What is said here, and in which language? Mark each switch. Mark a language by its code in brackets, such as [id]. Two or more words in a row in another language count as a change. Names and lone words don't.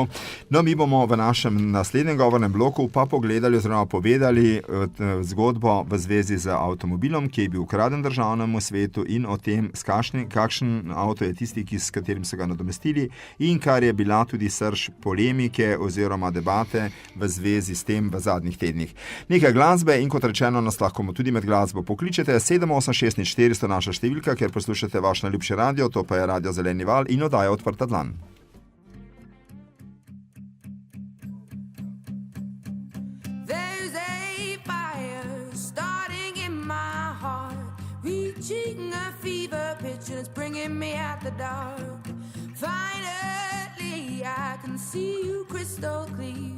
[sl] No, mi bomo v našem naslednjem govornem bloku pa pogledali oziroma povedali zgodbo v zvezi z avtomobilom, ki je bil ukraden državnemu svetu in o tem, kakšen avto je tisti, s katerim so ga nadomestili in kar je bila tudi srž polemike oziroma debate v zvezi s tem v zadnjih tednih. Nekaj glasbe in kot rečeno nas lahko tudi med glasbo pokličete 786 400 naša številka, ker poslušate vaš najljubši radio, to pa je Radio Zeleni val in oddaja Odprta dlan. [en] There's a fire starting in my heart, reaching a fever pitch and it's bringing me out the dark. Finally, I can see you crystal clear.